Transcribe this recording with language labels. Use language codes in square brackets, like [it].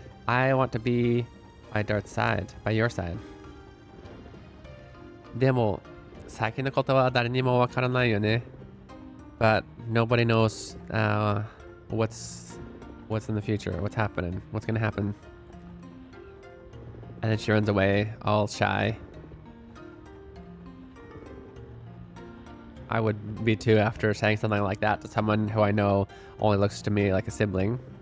[en] I want to be by Dart's side, by your side. [ja] でも先のことは誰にもわからないよね。 [en] But nobody knows what's in the future, what's happening, what's gonna happen. And then she runs away, all shy. I would be too after saying something like that to someone who I know only looks to me like a sibling.